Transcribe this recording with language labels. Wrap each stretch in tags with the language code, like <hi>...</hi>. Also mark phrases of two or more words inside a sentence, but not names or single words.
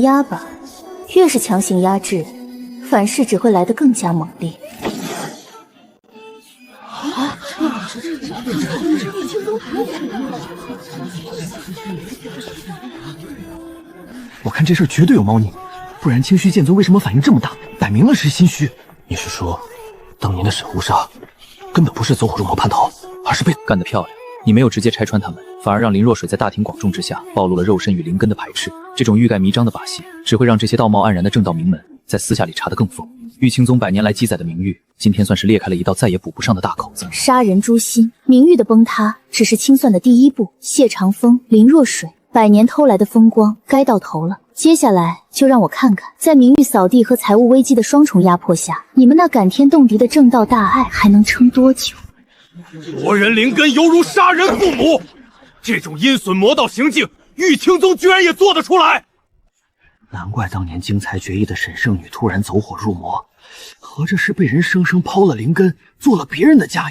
<zh>壓吧，越是強行壓制，反噬只會來得更加猛烈。我看這事絕對有貓膩，不然清虛劍尊為什麼反應這麼大？擺明了是心虛。你是說，當年的沈無殺根本不是走火入魔叛逃，而是被幹得漂亮！你沒有直接拆穿他們，反而讓林若水在大庭廣眾之下暴露了肉身與靈根的排斥。這種欲蓋彌彰的把戲，只會讓這些道貌岸然的正道名門在私下裡查得更瘋。玉清宗100年來積載的名譽，今天算是裂開了一道再也補不上的大口子。殺人誅心，名譽的崩塌只是清算的第一步。謝長風、林若水100年偷来的風光該到頭了，接下來就让我看看，在名誉掃地和財務危機的雙重壓迫下，你們那感天動地的正道大愛還能撐多久？夺人灵根猶如殺人父母，這種陰損魔道行徑，玉清宗居然也做得出來。難怪當年經才決議的沈聖女突然走火入魔，合着是被人生生拋了靈根，做了別人的嫁衣。</zh>